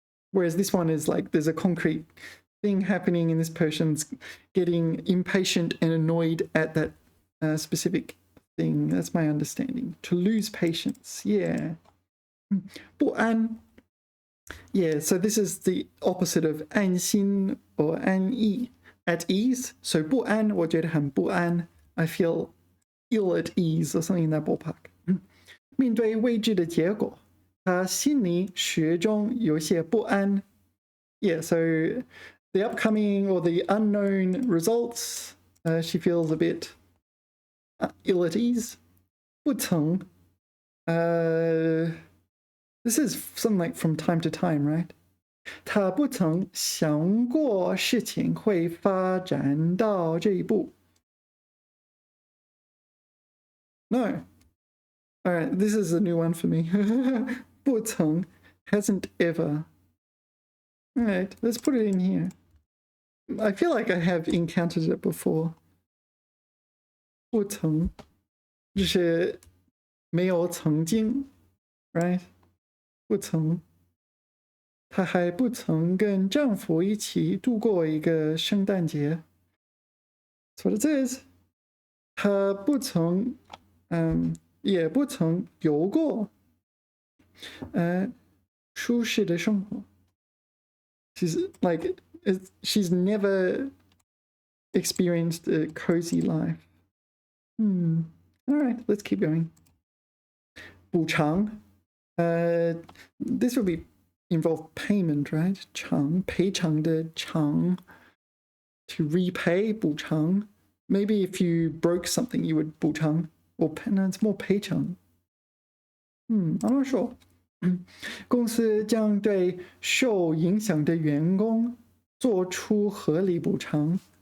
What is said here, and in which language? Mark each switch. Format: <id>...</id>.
<en>Whereas this one is like there's a concrete thing happening and this person's getting impatient and annoyed at that specific thing. That's my understanding. To lose patience. Yeah. 不安. Yeah, so this is the opposite of 安心 or 安逸, at ease.</en> <zh>So 不安, 我觉得很不安.</zh> <en>I feel ill at ease or something in that ballpark.</en> <zh>面对未知的结果, 他心里始终有些不安.</zh> <en>Yeah, so the upcoming or the unknown results, she feels a bit ill at ease. 不曾, this is something like from time to time, right?</en> <zh>他不曾想过事情会发展到这一步.</zh> <en>No. All right, this is a new one for me. 不曾 hasn't ever. All right, let's put it in here. I feel like I have encountered it before.</en> <zh>不曾就是没有曾经 right? 不曾她还不曾跟丈夫一起度过一个圣诞节.</zh> <en>That's what it says.</en> <zh>她不曾也不曾有过舒适的生活.</zh> <en>She's like she's never experienced a cozy life. All right, let's keep going.</en> <zh>补偿.</zh> <en>This would be involve payment, right?</en> <zh>偿赔偿的偿</zh> <en>to repay</en> <zh>补偿.</zh> <en>Maybe if you broke something, you would 补偿 or no, it's more 赔偿. I'm not sure.</en> <zh>公司将对受影响的员工做出合理补偿.</zh>